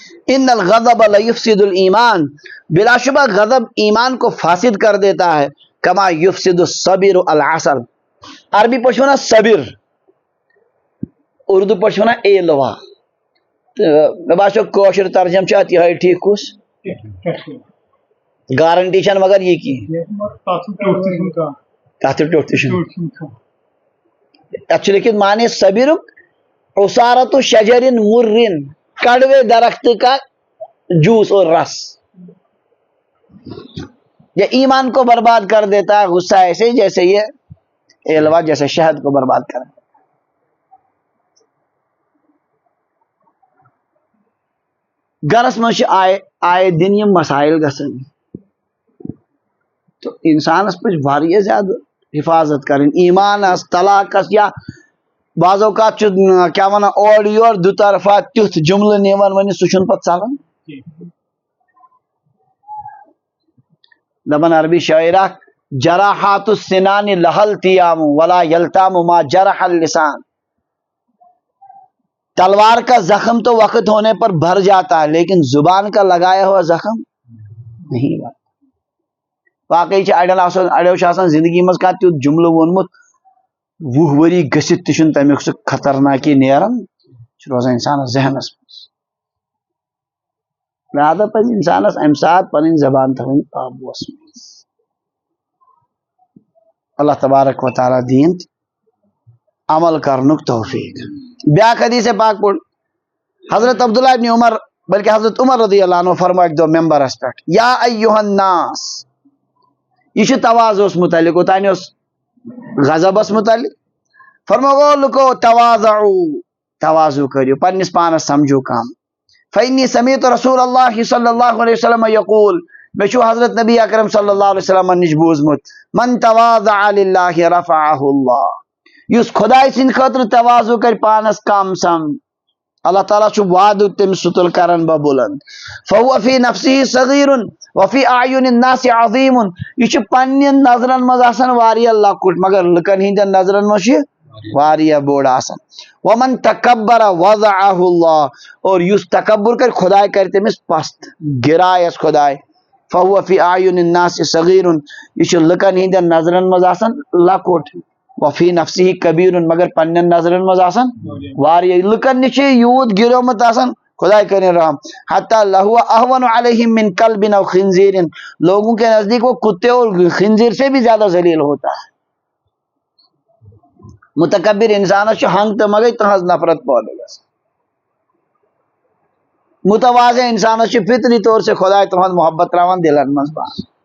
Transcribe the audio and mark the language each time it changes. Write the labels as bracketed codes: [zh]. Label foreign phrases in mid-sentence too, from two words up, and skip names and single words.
[ar] ان الغضب لیفسد الایمان، [ur] بلا شبہ غضب ایمان کو فاسد کر دیتا ہے، [ar] کما یفسد الصبر العسل، [ks] عربی پٲٹھۍ چھِ وَنان صبر، اردو پٲٹھۍ چھِ وَنان ایلوا، تہٕ مےٚ باسیٚو کٲشُر ترجمہٕ چھُ اَتھ یِہوٚے ٹھیٖک کُس گارنٹی چھَنہٕ مگر یہِ کینٛہہ تَتھ تہِ ٹیوٚٹھ تہِ چھُنہٕ اَتھ چھُ لیکھِتھ مانے صبرُک عصارت شجر مرن، [ur] کڑوے درخت کا جوس اور رس، یہ ایمان کو برباد کر دیتا ہے، غصہ ایسے ہی جیسے یہ ایلوا جیسے شہد کو برباد کر دیتا ہے۔ [ks] گرس منٛز چھِ آئے دن یِم مسائل گژھان، تو انسانس پہ واریاہ زیادہ حفاظت کریں، ایمانس، طلاقس، یا بعض اوقات کیا ونان اور یور دو طرفہ تیُتھ جملہ نیوان ونہِ سُہ چھُنہٕ پتہٕ ژلان۔ دپان عربی شاعر اکھ [ar] جراحات السنان لہل تیام ولا یلتام ما جرح اللسان، [ur] تلوار کا زخم تو وقت ہونے پر بھر جاتا ہے لیکن زبان کا لگایا ہوا زخم نہیں بھرتا۔ [ks] واقعی اڑیو چھُ آسان زندگی منٛز کانٛہہ تیُتھ جملہٕ ووٚنمُت 20 ؤری گٔژھِتھ تہِ چھُنہٕ تمیُک سُہ خطرناکی نیران، چھُ روزان انسانس ذہنس منٛز۔ لہذا پزِ انسانس امہِ ساتہٕ پنٕنۍ زبان تھاوٕنۍ قابوٗوس منٛز۔ اللہ تبارک و تعالیٰ دین عمل کرنُک توفیق۔ بیاکھ حدیث پاک پوٚر حضرت عبداللہ ابن عمر بلکہ حضرت عمر رضی اللہ عنہ فرمو اکہِ دۄہ ممبرس پٮ۪ٹھ [ar] یا ایُہا الناس، [ks] یہ چھُ تواضعس متعلق، اوتانۍ اوس غضبس متعلق، فرمو او لُکو تواضعو، تواضع کٔرِو، پننس پانس سمجھو کم، [ar] فإنی سمعت رسول اللہ صلی اللہ علیہ وسلم یقول، [ks] مےٚ چھُ حضرت نبی اکرم صلی اللہ علیہ وسلم نش بوٗزمُت [ar] من تواضع للہ رفعہ اللہ، [ks] یُس خداے سٕنٛدِ خٲطرٕ تواضع کرِ پانس کم سم، اللہ تعالیٰ چھُ وعدٕ تٔمِس سُہ تُل کرن بہ بلند، [ar] فہو فی نفسہ صغیر وفی اعین الناس عظیم، [ks] یہ چھُ پننٮ۪ن نظرن منٛز آسان واریاہ لۄکُٹ مگر لُکن ہٕنٛدٮ۪ن نظرن منٛز چھُ واریاہ بوٚڑ آسان، [ar] ومن تکبر وضعہ اللہ، [ks] اور یُس تکبر کرِ خداے کرِ تٔمِس پست، گرایس خداے، [ar] فہو فی اعین الناس صغیر، [ks] یہ چھُ لُکن ہٕنٛدٮ۪ن نظرن منٛز آسان لۄکُٹ، [ar] وفی نفسہ کبیر، [ks] مگر پننٮ۪ن نظرن منٛز آسان واریاہ، لُکن نِش چھُ یوٗت گریومُت آسان خداے کٔرِنۍ رحم، [ar] حتیٰ لہو اہون علیہم من کلب او خنزیر، [ur] لوگوں کے نزدیک وہ کتے اور خنزیر سے بھی زیادہ ذلیل ہوتا ہے۔ [ks] متکبر انسانس چھُ ہنگ تہٕ منگے تہنٛز نفرت پٲدٕ گژھان، متواضع انسانس چھُ فطری طور سے خداے تہنٛز محبت تراوان دلن منٛز بس۔